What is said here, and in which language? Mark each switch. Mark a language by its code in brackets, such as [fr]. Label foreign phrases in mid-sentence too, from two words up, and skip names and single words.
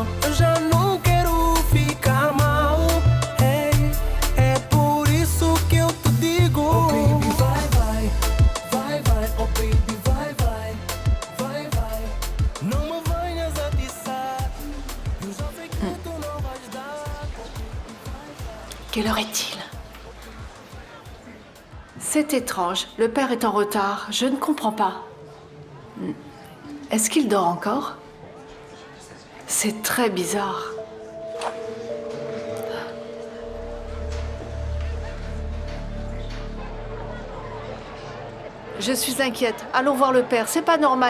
[pt] Eu já não quero ficar mal. Hey, é por isso que eu te digo: [en] oh baby, [pt] vai. [en] Oh baby, [pt] vai. Não me venhas atiçar. Eu já sei que tu não vais dar. [fr] Quelle heure est-il? C'est étrange. Le père est en retard. Je ne comprends pas. Est-ce qu'il dort encore? C'est très bizarre. Je suis inquiète. Allons voir le père. C'est pas normal.